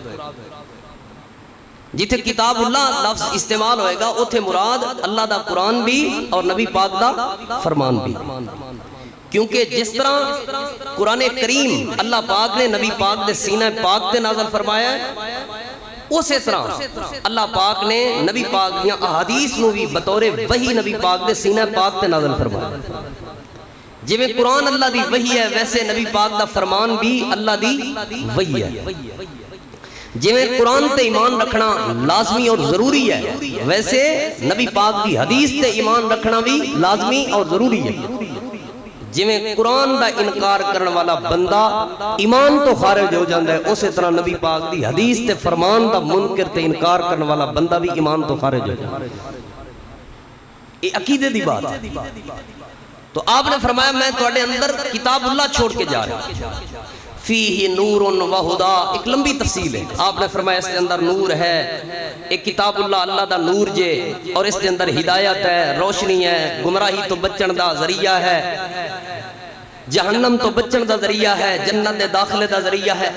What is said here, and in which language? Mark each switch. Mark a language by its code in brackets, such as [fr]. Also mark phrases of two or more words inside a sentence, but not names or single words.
[pa] جتھے کتاب اللہ لفظ استعمال ہوئے گا اتھے مراد اللہ دا قرآن بھی اور نبی پاک دا فرمان بھی. کیونکہ جس طرح قرآن کریم اللہ پاک نے نبی پاک دے سینہ پاک دے نازل فرمایا ہے، اسی طرح اللہ پاک نے نبی پاک دیاں احادیث نو بھی بطور وحی نبی پاک دے سینہ پاک تے نازل فرمایا. جویں قرآن اللہ دی وحی ہے ویسے نبی پاک دا فرمان بھی اللہ دی وحی ہے. جویں قرآن تے ایمان رکھنا لازمی اور ضروری ہے ویسے نبی پاک دی حدیث تے ایمان رکھنا بھی لازمی اور ضروری ہے. جویں قرآن دا انکار کرنے والا بندہ ایمان تو خارج ہو جاندہ ہے اسی طرح نبی پاک دی حدیث تے فرمان دا منکر تے انکار کرنے والا بندہ بھی ایمان تو خارج ہو جاندہ ہے. یہ عقیدے دی بات ہے. [ur] تو آپ نے فرمایا میں تواڈے اندر کتاب اللہ چھوڑ کے جا رہا ہوں. [ar] فیہ نور و ہدا، [ur] ایک لمبی تفصیل ہے. آپ نے فرمایا اس کے اندر نور ہے، [pa] ایک کتاب اللہ دا نور جے، [ur] اور اس کے اندر ہدایت ہے، روشنی ہے، [pa] گمراہی تو بچن دا ذریعہ ہے، [ur] جہنم تو بچن دا ذریعہ ہے، جنت دے داخلے دا ذریعہ ہے.